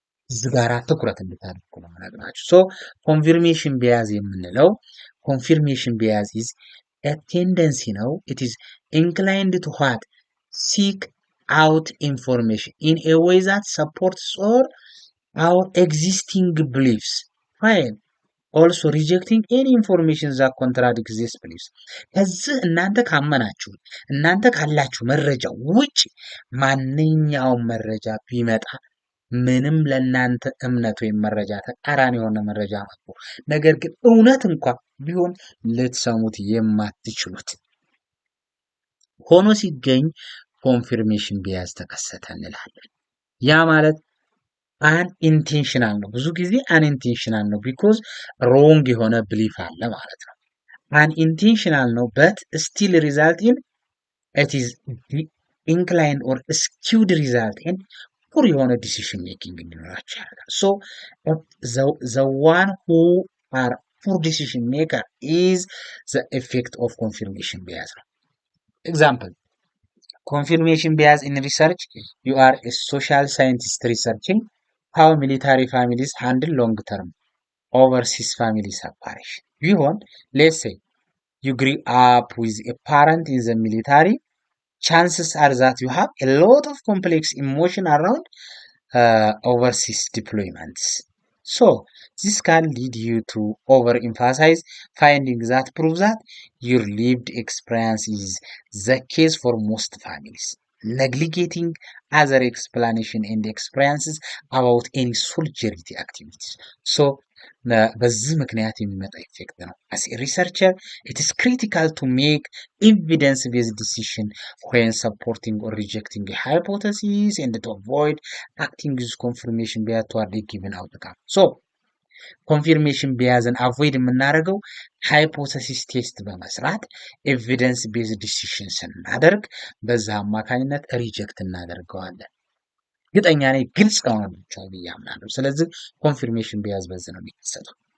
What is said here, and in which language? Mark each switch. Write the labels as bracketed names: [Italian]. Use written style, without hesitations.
[Amharic] እዚህ ጋር ትኩረት እንድታደርጉ ነው የምነግራችሁ። ሶ ኮንፊርሜሽን ቢያዝ [English] የምንለው ኮንፊርሜሽን ቢያዝ is a tendency ነው። it is inclined to what seek out information in a way that supports or our existing beliefs while also rejecting any information that contradicts these beliefs. [Amharic] ከዚህ እናንተ ካመናችሁ እናንተ ካላችሁ መረጃ ውጪ ማንኛውም መረጃ ቢመጣ ምንም ለእናንተ እምነት ወይም መረጃ ተቃራኒ የሆነ መረጃ መጥቶ ነገር ግን እውነት እንኳን ቢሆን ልትሰሙት የማትችሉት ሆኖ ሲገኝ ኮንፊርሜሽን ቢያዝ ተከሰተ እንላለን። ያ ማለት አንኢንቴንሽናል ነው። ብዙ ጊዜ አንኢንቴንሽናል ነው ቢኮዝ ሮንግ የሆነ ብሊፍ አለ ማለት ነው። አንኢንቴንሽናል ነው [English] በት ስቲል ሪዛልት ኢን [Amharic] ኢት ኢዝ ኢንክላይንድ ኦር ስኪውድ ሪዛልት ኢን ፑር የሆነ ዲሲሽን ሜኪንግ እንዲኖራቸው ያደርጋል። ሶ [English] ዘ ዋን ሁ አር ፑር ዲሲሽን ሜከር ኢዝ ዘ ኢፌክት ኦፍ ኮንፊርሜሽን ቢያዝ ነው። ኤግዛምፕል confirmation bias in research. You are a social scientist researching how military families handle long-term overseas family separation. Let's say you grew up with a parent in the military. Chances are that you have a lot of complex emotion around overseas deployments. So this can lead you to overemphasize findings that prove that your lived experience is the case for most families, neglecting other explanation and experiences about any solidarity activities. So [Amharic] በዚህ ምክንያት የሚመጣ ኢፌክት ነው። [English] as a researcher it is critical to make evidence based decision when supporting or rejecting a hypothesis and to avoid acting with confirmation bias toward a given outcome. So [Amharic] ኮንፊርሜሽን ቢያዝን አቮይድ የምናደርገው ሃይፖቴሲስ ቴስት በመስራት ኤቪደንስ ቤዝ ዲሲሽን ስናደርግ በዛ አማካኝነት ሪጀክት እናደርገዋለን። እርግጠኛ ነኝ ግልጽ ከሆነላችኋል ብዬ አምናለሁ። ስለዚህ ኮንፊርሜሽን ቢያዝ በዚህ ነው የሚከሰተው።